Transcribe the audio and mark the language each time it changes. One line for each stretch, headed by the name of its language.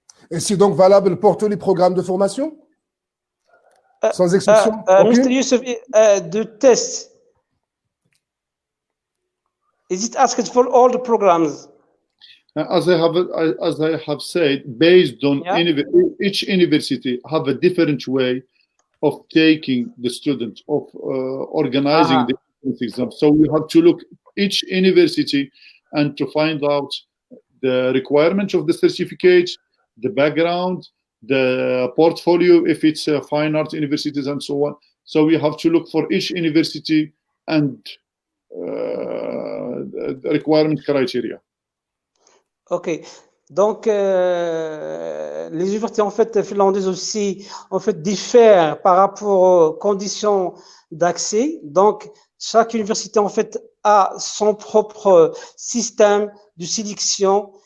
French: Et c'est donc valable pour tous les programmes de formation? Sans exception?
English: Mr. Youssef, the test, is it asked for all the programs? As I have said, based on each university have a different way of taking the student, of organizing the exam. So we have to look each university and to find out the requirements of the certificate, the background, the portfolio, if it's fine art universities and so on. So we have to look for each university and the requirement criteria.
French: Ok, donc les universités en fait finlandaises aussi en fait diffèrent par rapport aux conditions d'accès. Donc chaque université en fait a son propre système de sélection.